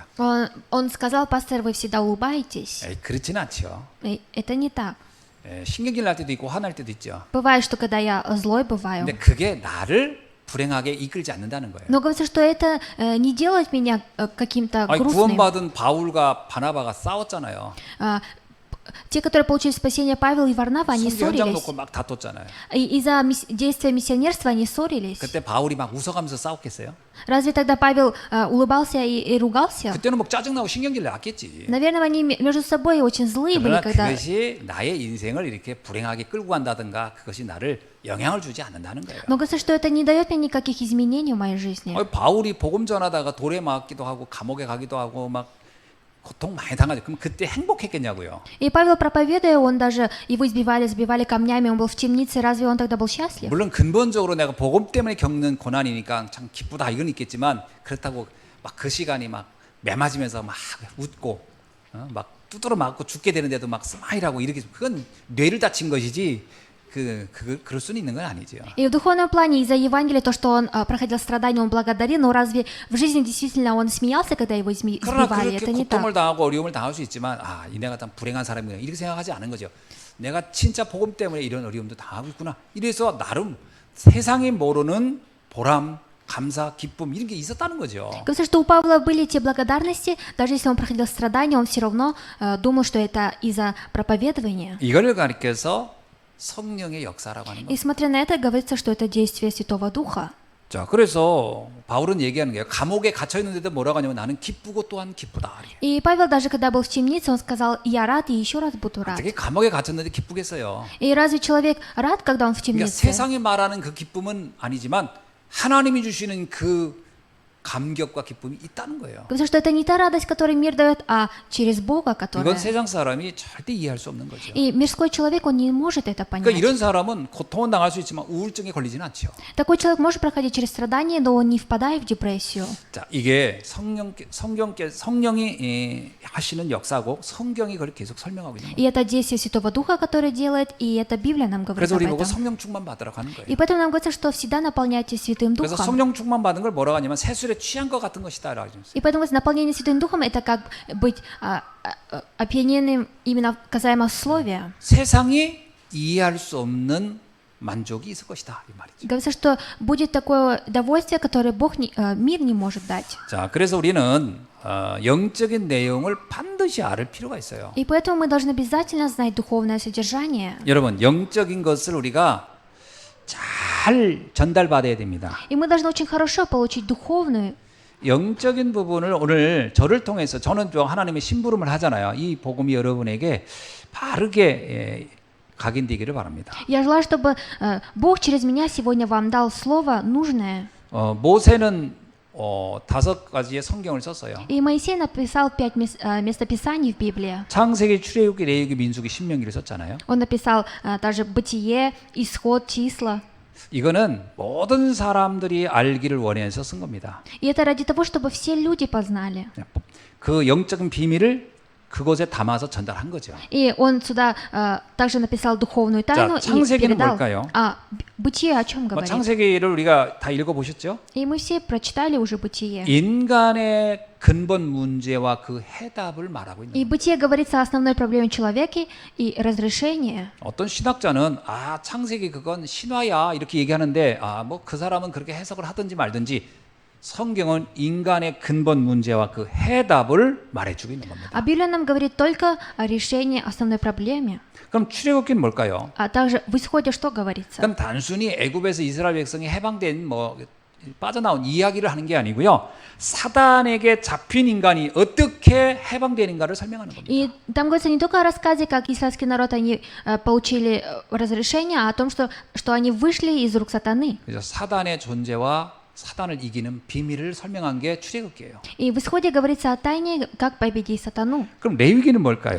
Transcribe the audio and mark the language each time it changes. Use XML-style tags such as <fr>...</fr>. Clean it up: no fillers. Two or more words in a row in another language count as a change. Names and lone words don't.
<ru>Он сказал, пастор, вы всегда улыбаетесь.</ru> <ko>에이, 그렇지는 않죠.</ko> <ru>И это не так.</ru> <ko>신경질 날 때도 있고 화날 때도 있죠.</ko> <ru>Бывает, что когда я злой бываю.</ru> <ko>근데 그게 나를 불행하게 이끌지 않는다는 거예요.</ko> <ru>Но говорится, что это не делает меня каким-то</ru> <ko>아니,</ko> <ru>грустным.</ru> <ko>구원받은 바울과 바나바가 싸웠잖아요.</ko> <ru>те, которые получили спасение, Павел и Варнава, они</ru> <ko>성교 현장</ko> <ru>ссорились.</ru> <ko>놓고 막 다퉜잖아요.</ko> <ru>И из-за действия миссионерства они ссорились.</ru> <ko>그때 바울이 막 웃어가면서 싸웠겠어요?</ko> <ru>Разве тогда Павел улыбался и ругался?</ru> <ko>그때는 막 짜증나고 신경질 났겠지.</ko> <ru>Наверное, они между собой очень злые были,</ru> <ko>그러나</ko> <ru>когда...</ru> <ko>그것이 나의 인생을 이렇게 불행하게 끌고 간다든가 그것이 나를 영향을 주지 않는다는 거예요.</ko> <ru>Но кажется, что это не дает мне никаких изменений в моей жизни.</ru> <ko>바울이 복음 전하다가 돌에 맞기도 하고 감옥에 가기도 하고 막 고통 많이 당하죠. 그럼 그때 행복했겠냐고요.</ko> <ru>И Павел, проповедуя, он даже его избивали, сбивали камнями, он был в темнице, разве он тогда был счастлив?</ru> <ko>물론 근본적으로 내가 복음 때문에 겪는 고난이니까 참 기쁘다 이건 있겠지만 그렇다고 막 그 시간이 막 매맞으면서 막 웃고 막 두드러 맞고 죽게 되는데도 막 스마일하고 이렇게 그건 뇌를 다친 것이지 그럴 수는 있는 건 아니죠.</ko> <ru>И в духовном плане из-за Евангелия, то, что он проходил страдания, он благодарил, но разве в жизни действительно он смеялся, когда его</ru> <ko>그러나</ko> <ru>избивали?</ru> <ko>그렇게</ko> <ru>Это не так.</ru> <ko>고통을 당하고 어려움을 당할 수 있지만 이 내가 참 불행한 사람이구나 이렇게 생각하지 않은 거죠. 내가 진짜 복음 때문에 이런 어려움도 당하고 있구나. 이래서 나름 세상이 모르는 보람, 감사, 기쁨 이런 게 있었다는 거죠.</ko> <ru>Говорится, что у Павла были те благодарности, даже если он проходил страдания, он все равно думал, что это из-за проповедования.</ru> <ko>이걸 가리켜서 성령의 역사라고 하는</ko> <ru>И</ru> <ko>거.</ko> <ru>смотря на это, говорится, что это действие Святого Духа.</ru> <ko>자, 그래서 바울은 얘기하는 거예요. 감옥에 갇혀 있는데도 뭐라고 하냐면 나는 기쁘고 또한 기쁘다.</ko> <ru>И Павел даже когда был в темнице, он сказал: «Я рад и еще раз буду рад».</ru> <ko>어떻게 감옥에 갇혔는데 기쁘겠어요?</ko> <ru>И разве человек рад, когда он в</ru> <ko>그러니까</ko> <ru>темнице?</ru> <ko>세상이 말하는 그 기쁨은 아니지만 하나님이 주시는 그 감격과 기쁨이 있다는 거예요.</ko> <ru>Потому что это не та радость, которую мир дает, а через Бога, которая...</ru> <ko>이건 세상 사람이 절대 이해할 수 없는 거죠.</ko> <ru>И мирской человек, он не может это</ru> <ko>그러니까</ko> <ru>понять.</ru> <ko>이런 사람은 고통은 당할 수 있지만 우울증에 걸리지는 않죠.</ko> <ru>Такой человек может проходить через страдания, но он не впадает в депрессию.</ru> <ko>자, 이게 성령이 하시는 역사고 성경이 그걸 계속 설명하고 있는</ko> <ru>И</ru> <ko>거예요.</ko> <ru>это действие Святого Духа, который делает, и это Библия нам говорит</ru> <ko>그래서</ko> <ru>об</ru> <ko>우리 보고</ko> <ru>этом.</ru> <ko>성령 충만 받으라고 하는 거예요.</ko> <ru>И поэтому нам говорится, что всегда наполняйтесь Святым</ru> <ko>그래서</ko> <ru>Духом.</ru> <ko>성령 충만 받은 걸 뭐라고 하냐면 새술에 취한 것 같은 것이다라고 하죠.</ko> <ru>И поэтому наполнение Святым Духом это как быть опьяненным именно касаемо словия.</ru> <ko>세상이 이해할 수 없는 만족이 있을 것이다 이 말이죠.</ko> <ru>Говорится, что будет такое удовольствие, которое мир не может дать.</ru> <ko>자, 그래서 우리는 영적인 내용을 반드시 알을 필요가 있어요.</ko> <ru>И поэтому мы должны обязательно знать духовное содержание.</ru> <ko>여러분, 영적인 것을 우리가 잘 전달받아야 됩니다.</ko> <ru>И мы должны очень хорошо получить духовную.</ru> <ko>영적인 부분을 오늘 저를 통해서 저는 좀 하나님의 심부름을 하잖아요. 이 복음이 여러분에게 바르게 각인되기를 바랍니다.</ko> <ru>Я желаю, чтобы Бог через меня сегодня вам дал слово нужное.</ru> <ko>모세는 5가지의 성경을 썼어요.</ko> <ru>И Моисей написал 5 местописаний в Библии.</ru> <ko>창세기, 출애굽기, 레위기, 민수기, 신명기를 썼잖아요.</ko> <ru>Он написал также Бытие, Исход, Числа.</ru> <ko>이거는 모든 사람들이 알기를 원해서 쓴 겁니다.</ko> <ru>И это ради того, чтобы все люди познали.</ru> <ko>그 영적인 비밀을 그곳에 담아서 전달한 거죠.</ko> <ru>И он сюда также написал духовную тайну и</ru> <ko>창세기는</ko> <ru>передал.</ru> <ko>뭘까요?</ko> <ru>Бытие о чем говорит?</ru> <ko>창세기를 우리가 다 읽어보셨죠?</ko> <ru>И мы все прочитали уже Бытие.</ru> <ko>인간의 근본 문제와 그 해답을 말하고 있는</ko> <ru>И</ru> <ko>거예요.</ko> <ru>Бытие говорится о основной проблеме человека и разрешение.</ru> <ko>어떤 신학자는 창세기 그건 신화야 이렇게 얘기하는데 뭐 그 사람은 그렇게 해석을 하든지 말든지 성경은 인간의 근본 문제와 그 해답을 말해주고 있는 겁니다.</ko> <ru>А Библия нам говорит только о решении основной проблемы.</ru> <ko>그럼 출애굽기는 뭘까요?</ko> <ru>А также в Исходе что говорится?</ru> <ko>그럼 단순히 애굽에서 이스라엘 백성이 해방된 뭐 빠져나온 이야기를 하는 게 아니고요. 사단에게 잡힌 인간이 어떻게 해방되는가를 설명하는 겁니다.</ko> <ru>И там говорится не только о рассказе, как израильский народ они получили разрешение, а о том, что они вышли из рук сатаны.</ru> <ko>그래서 사단의 존재와 사단을 이기는 비밀을 설명한 게 출애굽기예요.</ko> <ru>И в Исходе говорится о тайне, как победить сатану.</ru> <ko>그럼 레위기는 뭘까요?</ko>